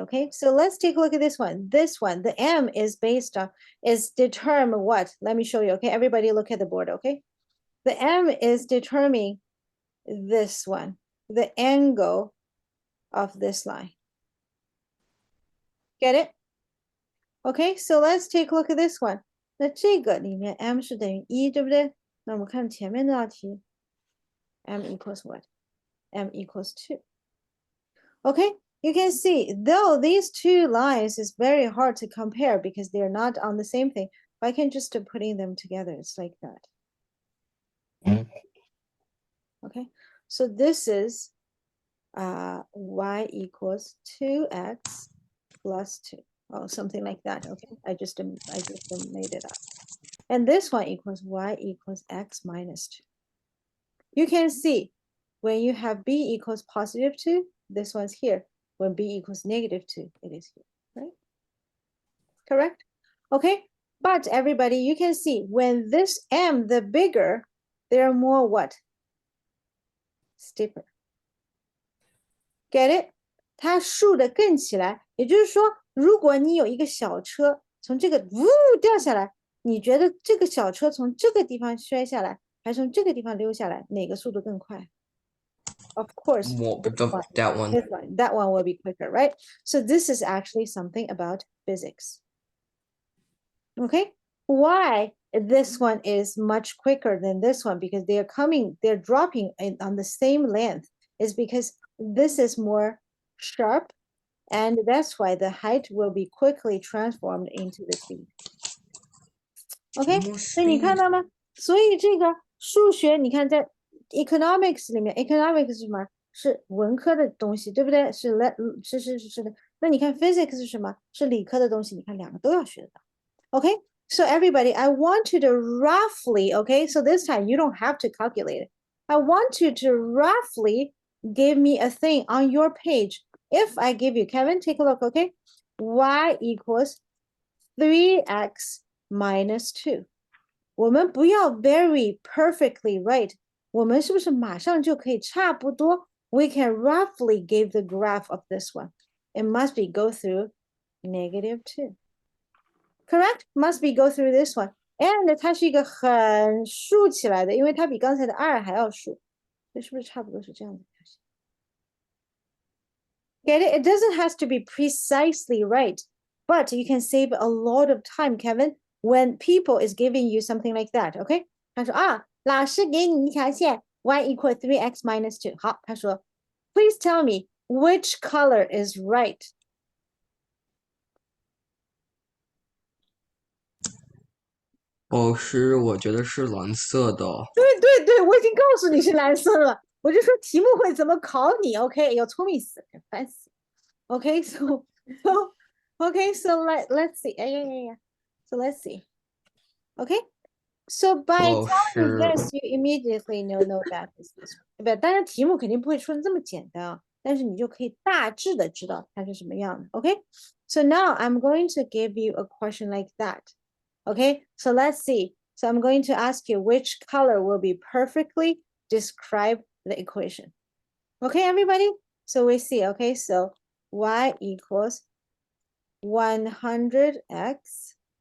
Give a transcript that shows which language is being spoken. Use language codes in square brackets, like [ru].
[en] Okay, so let's take a look at this one. This one, the M is based on, is determined what? Let me show you. Okay, everybody look at the board. Okay, the M is determining this one, the angle of this line. Get it? Okay, so let's take a look at this one. [zh] 那这个里面 m 是等于1，对不对？那我们看前面那道题 [en] m equals what? m equals 2. Okay, you can see, though these two lines is very hard to compare because they're not on the same thing, but I can just putting them together, it's like that. Okay, so this is y equals 2x plus 2. Oh, something like that. Okay, I just made it up. And this one equals y equals x minus 2. You can see when you have b equals positive 2, this one's here. When b equals negative 2, it is here, right? Correct? Okay, but everybody, you can see when this m, the bigger, there are more what? Steeper. Get it? [zh] 它竖的更起来，也就是说，如果你有一个小车从这个呜掉下来，你觉得这个小车从这个地方摔下来，还是从这个地方溜下来，哪个速度更快？ [en] Of course, that one. that one will be quicker, right? So this is actually something about physics. Okay, why this one is much quicker than this one? Because they're dropping on the same length, is because this is more sharp, and that's why the height will be quickly transformed into the speed. [zh] OK， 所以你看到吗？所以这个数学，你看在 economics 里面 ，economics 是什么？是文科的东西，对不对？是的。那你看 physics 是什么？是理科的东西。你看两个都要学得到。 [en] OK， so everybody, I want you to roughly, OK, so this time you don't have to calculate it. I want you to roughly give me a thing on your page. If I give you, Kevin, take a look, OK? Y equals 3x minus 2. [zh] 我们不要 [en] very perfectly right. [zh] 我们是不是马上就可以差不多 [en] we can roughly give the graph of this one. It must be go through negative 2. Correct? Must be go through this one. [zh] And 它是一个很竖起来的，因为它比刚才的2还要竖。这是不是差不多是这样的？ [en] Get it? It doesn't have to be precisely right, but you can save a lot of time, Kevin, when people is giving you something like that, okay? [zh] 他说老师给你一条线 [en] y equal 3x minus 2. [zh] 好，他说 [en] please tell me which color is right. [zh] 老师，我觉得是蓝色的。对，我已经告诉你是蓝色了。我就说题目会怎么考你 ，OK？要聪明死，烦死。 [en] Okay, so let's see. Yeah. So let's see. Okay, so by telling me this, you immediately know that is this. [zh] 不，当然题目肯定不会出的这么简单啊，但是你就可以大致的知道它是什么样的。 [en] Okay, so now I'm going to give you a question like that. Okay, so let's see. So I'm going to ask you which color will be perfectly describe the equation. Okay, everybody. So we see. Okay, so y equals 100x.